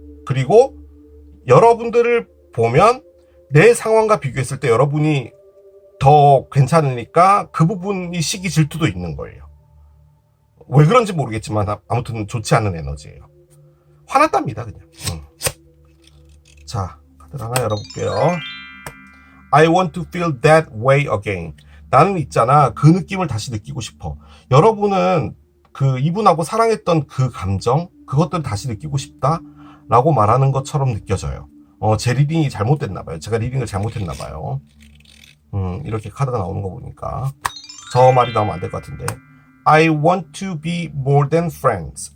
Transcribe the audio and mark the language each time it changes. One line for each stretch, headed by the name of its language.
Korean: 그리고 여러분들을 보면 내 상황과 비교했을 때 여러분이 더 괜찮으니까 그 부분이 시기 질투도 있는 거예요. 왜 그런지 모르겠지만 아무튼 좋지 않은 에너지예요. 화났답니다, 그냥. 자, 카드를 하나 열어볼게요.
English: I want to feel that way again.
Korean: 나는 있잖아, 그 느낌을 다시 느끼고 싶어. 여러분은 그 이분하고 사랑했던 그 감정, 그것들을 다시 느끼고 싶다 라고 말하는 것처럼 느껴져요. 제 리딩이 잘못됐나봐요. 제가 리딩을 잘못했나봐요. 이렇게 카드가 나오는 거 보니까 저 말이 나오면 안 될 것 같은데,
English: I want to be more than friends.